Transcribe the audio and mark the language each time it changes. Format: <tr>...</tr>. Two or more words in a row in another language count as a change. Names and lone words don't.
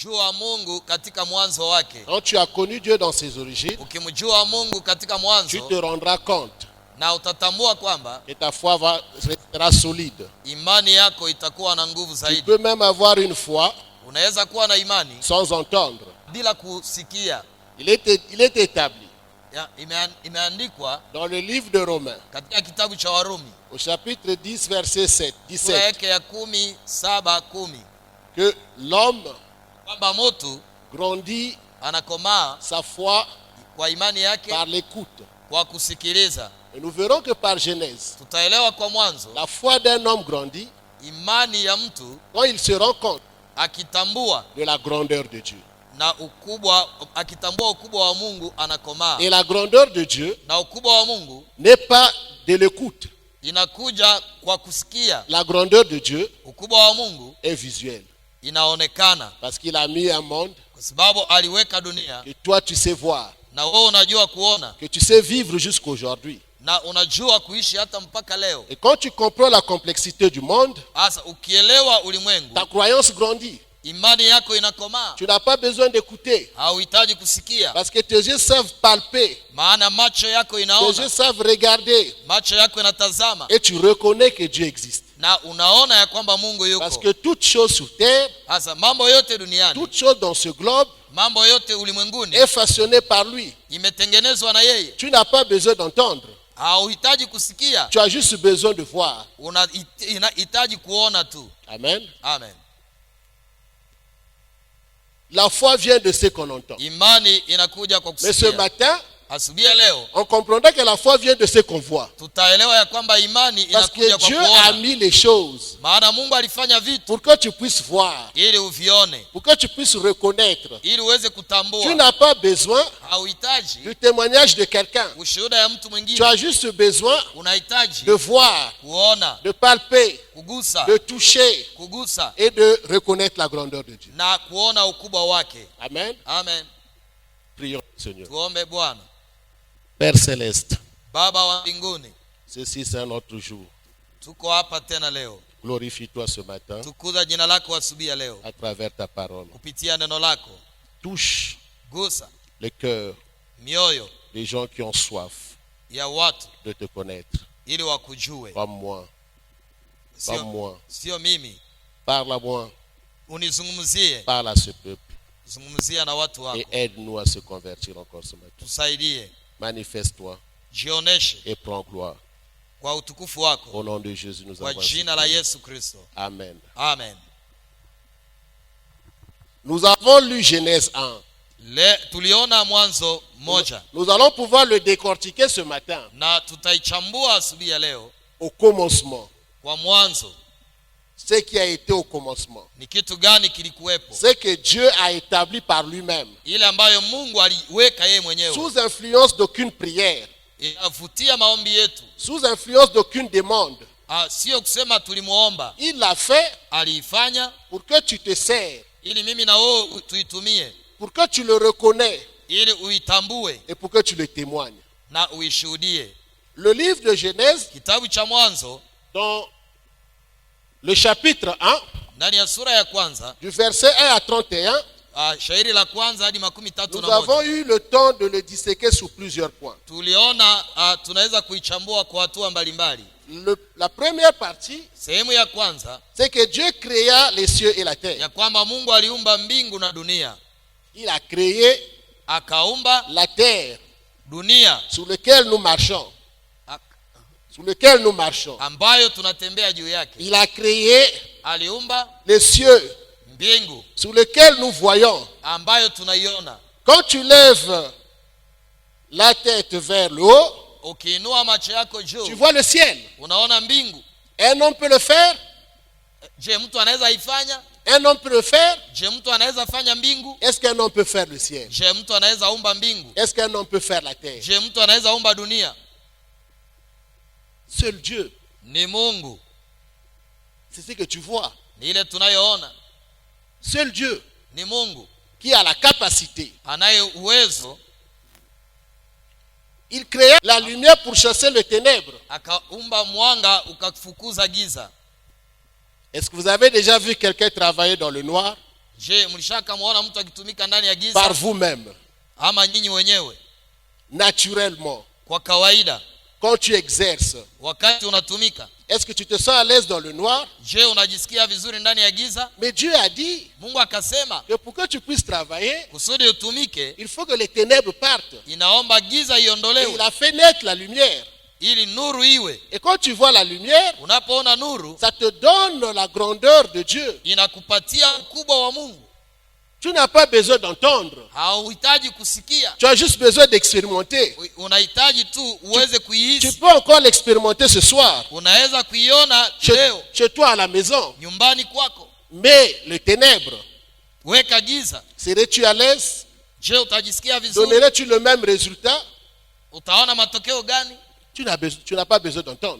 <sw>ukimjua Mungu katika mwanzo wake,</sw> <fr>quand tu as connu Dieu dans ses origines,</fr> <sw>ukimjua Mungu katika</sw> <fr>tu</fr> <sw>mwanzo,</sw> <fr>te rendras compte</fr> <sw>na utatambua kwamba</sw> <fr>que ta foi restera solide.</fr> <sw>imani yako itakuwa na nguvu</sw> <fr>Tu</fr> <sw>zaidi.</sw> <fr>peux même avoir une foi</fr> <sw>Unaweza kuwa na imani</sw> <fr>sans entendre.</fr> <sw>bila kusikia.</sw> <fr>Il est établi</fr> <sw>Imeandikwa</sw> <fr>dans le livre de Romains,</fr> <sw>katika kitabu cha Warumi</sw> <fr>au chapitre 10, verset 7,</fr> <sw>sura 17, yake ya 17:10</sw> <fr>que l'homme</fr> <sw>kwamba mtu</sw> <fr>grandit</fr> <sw>anakomaa</sw> <fr>sa foi</fr> <sw>kwa imani yake</sw> <fr>par l'écoute.</fr> <sw>kwa kusikiliza.</sw> <fr>Et nous verrons que par Genèse,</fr> <sw>Tutaelewa kwa mwanzo</sw> <fr>la foi d'un homme grandit</fr> <sw>imani ya mtu</sw> <fr>quand il se rend compte</fr> <sw>akitambua</sw> <fr>de la grandeur de Dieu.</fr> <sw>na ukubwa, akitambua ukubwa wa Mungu anakomaa.</sw> <fr>Et la grandeur de Dieu</fr> <sw>Na ukubwa wa Mungu</sw> <fr>n'est pas de l'écoute.</fr> <sw>inakuja kwa kusikia.</sw> <fr>La grandeur de Dieu</fr> <sw>Ukubwa wa Mungu</sw> <fr>est visuelle.</fr> <sw>inaonekana</sw> <fr>Parce qu'il a mis un monde</fr> <sw>kwa sababu aliweka dunia,</sw> <fr>que toi tu sais voir,</fr> <sw>na wewe unajua kuona,</sw> <fr>que tu sais vivre jusqu'aujourd'hui.</fr> <sw>na unajua kuishi hata mpaka leo.</sw> <fr>Et quand tu comprends la complexité du monde,</fr> <sw>Sasa ukielewa ulimwengu,</sw> <fr>ta croyance grandit.</fr> <sw>imani yako inakomaa.</sw> <fr>Tu n'as pas besoin d'écouter.</fr> <sw>Hauhitaji kusikia,</sw> <fr>Parce que tes yeux savent palper.</fr> <sw>maana macho yako</sw> <fr>Tes</fr> <sw>inaona,</sw> <fr>yeux savent regarder.</fr> <sw>macho yako inatazama,</sw> <fr>Et tu reconnais que Dieu existe.</fr> <sw>na unaona ya kwamba Mungu</sw> <fr>Parce</fr> <sw>yuko.</sw> <fr>que toute chose sur terre,</fr> <sw>Sasa mambo yote duniani,</sw> <fr>toute chose dans ce globe</fr> <sw>mambo yote ulimwenguni</sw> <fr>est façonnée par lui.</fr> <sw>imetengenezwa na yeye.</sw> <fr>Tu n'as pas besoin d'entendre.</fr> <sw>Hauhitaji kusikia,</sw> <fr>Tu as juste besoin de voir.</fr> <sw>unahitaji kuona tu.</sw> <fr>Amen.</fr> <sw>Amen.</sw> <fr>La foi vient de ce qu'on entend.</fr> <sw>Imani inakuja kwa</sw> <fr>Mais ce</fr> <sw>kusikia.</sw> <fr>matin,</fr> <sw>Asubuhi ya leo</sw> <fr>on comprendra que la foi vient de ce qu'on voit.</fr> <sw>tutaelewa ya kwamba imani</sw> <fr>Parce que</fr> <sw>inakuja kwa</sw> <fr>Dieu a</fr> <sw>kuona,</sw> <fr>mis les choses</fr> <sw>maana Mungu alifanya vitu</sw> <fr>pour que tu puisses voir,</fr> <sw>ili uvione,</sw> <fr>pour que tu puisses reconnaître.</fr> <sw>ili uweze</sw> <fr>Tu</fr> <sw>kutambua.</sw> <fr>n'as pas besoin</fr> <sw>Hauhitaji</sw> <fr>du témoignage de quelqu'un.</fr> <sw>ushuhuda ya mtu</sw> <fr>Tu</fr> <sw>mwingine,</sw> <fr>as juste besoin</fr> <sw>unahitaji</sw> <fr>de voir,</fr> <sw>kuona,</sw> <fr>de palper,</fr> <sw>kugusa,</sw> <fr>de toucher</fr> <sw>kugusa</sw> <fr>et de reconnaître la grandeur de Dieu.</fr> <sw>na kuona ukubwa wake.</sw> <fr>Amen.</fr> <sw>Amen.</sw> <fr>Prions, Seigneur.</fr> <sw>Tuombe. Bwana</sw> <fr>Père céleste,</fr> <sw>Baba wa mbinguni,</sw> <fr>ceci c'est un autre jour.</fr> <sw>tuko hapa tena leo.</sw> <fr>Glorifie-toi ce matin</fr> <sw>Tukuza jina lako asubuhi ya leo</sw> <fr>à travers ta parole.</fr> <sw>kupitia neno lako.</sw> <fr>Touche</fr> <sw>Gusa</sw> <fr>le cœur</fr> <sw>mioyo</sw> <fr>des gens qui ont soif</fr> <sw>ya watu</sw> <fr>de te connaître.</fr> <sw>ili wakujue.</sw> <fr>Comme moi, comme moi.</fr> <sw>Sio mimi.</sw> <fr>Parle à moi,</fr> <sw>Unizungumzie,</sw> <fr>parle à ce peuple</fr> <sw>zungumzia na watu</sw> <fr>et</fr> <sw>wako.</sw> <fr>aide-nous à se convertir encore ce matin.</fr> <sw>Tusaidie,</sw> <fr>Manifeste-toi</fr> <sw>jioneshe</sw> <fr>et prends gloire.</fr> <sw>kwa utukufu wako,</sw> <fr>Au nom de Jésus, nous</fr> <sw>kwa</sw> <fr>avons</fr> <sw>jina la</sw> <fr>supplié.</fr> <sw>Yesu Kristo.</sw> <fr>Amen.</fr> <sw>Amen.</sw> <fr>Nous avons lu Genèse 1.</fr> <sw>Tuliona Mwanzo moja</sw> <fr>Nous allons pouvoir le décortiquer ce matin</fr> <sw>na tutaichambua asubuhi ya leo.</sw> <fr>au commencement.</fr> <sw>Kwa mwanzo</sw> <fr>Ce qui a été au commencement.</fr> <sw>ni kitu gani kilikuwepo,</sw> <fr>Ce que Dieu a établi par lui-même.</fr> <sw>ile ambayo Mungu aliweka yeye mwenyewe,</sw> <fr>Sous influence d'aucune prière.</fr> <sw>inavutia maombi yetu.</sw> <fr>Sous influence d'aucune demande.</fr> <sw>Sio kusema tulimuomba,</sw> <fr>Il l'a fait</fr> <sw>aliifanya</sw> <fr>pour que tu te sers.</fr> <sw>ili mimi na wewe tuitumie,</sw> <fr>Pour que tu le reconnais.</fr> <sw>ili uitambue</sw> <fr>Et pour que tu le témoignes.</fr> <sw>na uishuhudie.</sw> <fr>Le livre de Genèse,</fr> <sw>Kitabu cha Mwanzo</sw> <fr>dans le chapitre 1,</fr> <sw>ndani ya sura ya kwanza,</sw> <fr>du verset 1 à 31,</fr> <sw>shairi la kwanza hadi 31.</sw> <fr>nous avons eu le temps de le disséquer sous plusieurs points.</fr> <sw>Tuliona tunaweza kuichambua kwa hatua mbalimbali.</sw> <fr>La première partie,</fr> <sw>Sehemu ya kwanza,</sw> <fr>c'est que Dieu créa les cieux et la terre.</fr> <sw>ya kwamba Mungu aliumba mbingu na dunia.</sw> <fr>Il a créé</fr> <sw>Akaumba</sw> <fr>la terre</fr> <sw>dunia</sw> <fr>sur laquelle nous marchons. Sur laquelle nous marchons.</fr> <sw>ambayo tunatembea juu yake.</sw> <fr>Il a créé</fr> <sw>Aliumba</sw> <fr>les cieux</fr> <sw>mbingu</sw> <fr>sur lesquels nous voyons.</fr> <sw>ambayo tunaiona.</sw> <fr>Quand tu lèves la tête vers le haut,</fr> <sw>Ukiinua macho yako</sw> <fr>tu</fr> <sw>juu,</sw> <fr>vois le ciel.</fr> <sw>unaona mbingu.</sw> <fr>Un homme peut le faire.</fr> <sw>Je, mtu anaweza ifanya?</sw> <fr>Un homme peut le faire.</fr> <sw>Je, mtu anaweza fanya mbingu?</sw> <fr>Est-ce qu'un homme peut faire le ciel?</fr> <sw>Je, mtu anaweza umba mbingu?</sw> <fr>Est-ce qu'un homme peut faire la terre?</fr> <sw>Je, mtu anaweza umba dunia?</sw> <fr>Seul Dieu.</fr> <sw>Ni Mungu.</sw> <fr>C'est ce que tu vois.</fr> <sw>Ni ile tunayoona.</sw> <fr>Seul Dieu</fr> <sw>Ni Mungu</sw> <fr>qui a la capacité.</fr> <sw>anaye uwezo.</sw> <fr>Il créa la lumière pour chasser les ténèbres.</fr> <sw>Akaumba mwanga ukafukuza giza.</sw> <fr>Est-ce que vous avez déjà vu quelqu'un travailler dans le noir?</fr> <sw>Je, mlishaka muona mtu akitumika ndani ya</sw> <fr>par</fr> <sw>giza?</sw> <fr>vous-même,</fr> <sw>Ama nyinyi wenyewe</sw> <fr>naturellement,</fr> <sw>kwa kawaida</sw> <fr>quand tu exerces,</fr> <sw>wakati unatumika,</sw> <fr>est-ce que tu te sens à l'aise dans le noir?</fr> <sw>je unajisikia vizuri ndani ya giza?</sw> <fr>Mais Dieu a dit</fr> <sw>Mungu akasema</sw> <fr>que pour que tu puisses travailler,</fr> <sw>kusudi utumike</sw> <fr>il faut que les ténèbres partent.</fr> <sw>inaomba giza</sw> <fr>Et</fr> <sw>iondolewe</sw> <fr>il a fait naître la lumière.</fr> <sw>ili nuru iwe.</sw> <fr>Et quand tu vois la lumière,</fr> <sw>Unapoona nuru</sw> <fr>ça te donne la grandeur de Dieu.</fr> <sw>inakupatia ukubwa wa Mungu.</sw> <fr>Tu n'as pas besoin d'entendre.</fr> <sw>Hauhitaji kusikia,</sw> <fr>Tu as juste besoin d'expérimenter.</fr> <sw>unahitaji tu uweze</sw> <fr>Tu</fr> <sw>kuihisi.</sw> <fr>peux encore l'expérimenter ce soir,</fr> <sw>Unaweza kuiona</sw> <fr>chez,</fr> <sw>leo</sw> <fr>chez toi à la maison.</fr> <sw>nyumbani kwako.</sw> <fr>Mais les ténèbres,</fr> <sw>Weka giza,</sw> <fr>serais-tu à l'aise?</fr> <sw>je utajisikia vizuri?</sw> <fr>Donnerais-tu le même résultat?</fr> <sw>Utaona matokeo gani?</sw> <fr>Tu n'as pas besoin d'entendre.</fr>